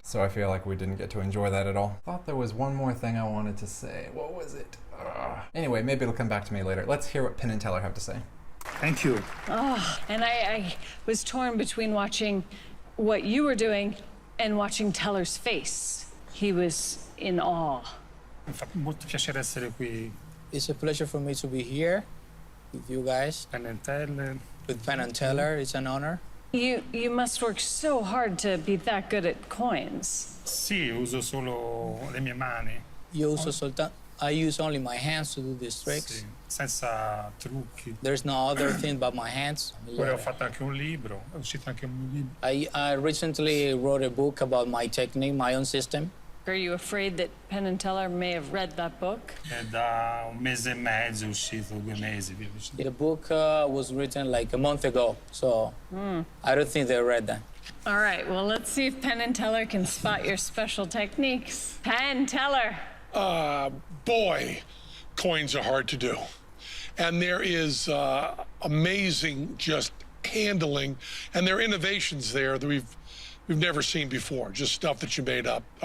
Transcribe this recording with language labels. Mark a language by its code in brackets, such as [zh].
[en] So I feel like we didn't get to enjoy that at all. Thought there was one more thing I wanted to say. What was it? Anyway, maybe it'll come back to me later. Let's hear what Penn and Teller have to say. Thank you. Oh, and I was torn between watching what you were doing and watching Teller's face. He was in awe. [it] Mi fa molto piacere essere qui. [en] It's a pleasure for me to be here with you guys. Penn and Teller. With Penn and Teller, it's an honor. You must work so hard to be that good at coins. [it] Sì, uso solo le mie mani. [en] I use only my hands to do these tricks. [it] Sì, senza trucchi. [en] There's no other thing but my hands. [it] Poi ho fatto anche un libro, è uscito anche un libro. [en] I recently wrote a book about my technique, my own system. Are you afraid that Penn and Teller may have read that book? [it] È da un mese e mezzo, è uscito 2 mesi. Via vicino. [en] The book was written like a month ago, so I don't think they read that. All right, well, let's see if Penn and Teller can spot your special techniques. Penn Teller. Boy, coins are hard to do. And there is amazing just handling, and there are innovations there that we've never seen before, just stuff that you made up.